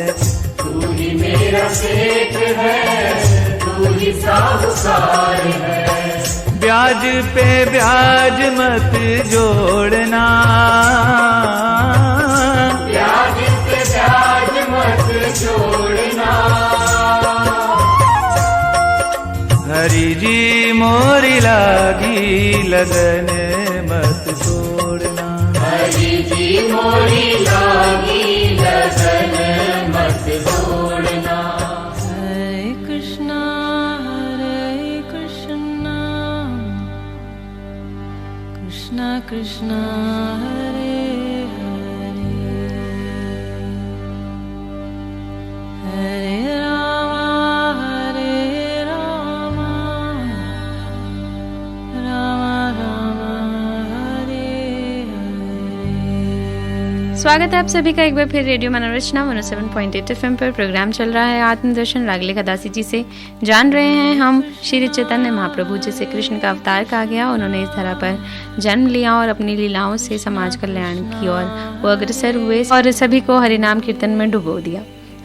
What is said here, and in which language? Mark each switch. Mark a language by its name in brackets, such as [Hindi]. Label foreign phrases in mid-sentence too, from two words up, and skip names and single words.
[Hindi] तू ही मेरा सेठ है, तू ही साहूकार है। ब्याज पे ब्याज मत जोड़ना। ब्याज पे ब्याज मत जोड़ना। हरि जी मोरी लागी लगन मत तोड़ना। हरि जी मोरी लागी लगन मत जोड़ना। Hare Krishna, Krishna Krishna, Hare Hare, Hare Rama, Hare Rama, Rama Rama, Hare Hare। स्वागत है आप सभी का एक बार फिर रेडियो मनोरचना 107.8 FM पर। प्रोग्राम चल रहा है आत्मदर्शन। रागले दासी जी से जान रहे हैं हम श्री चैतन्य महाप्रभु जिसे कृष्ण का अवतार कहा गया। उन्होंने इस धरा पर जन्म लिया और अपनी लीलाओं से समाज कल्याण की ओर वो अग्रसर हुए और सभी को हरिनाम कीर्तन में डुबो दिया।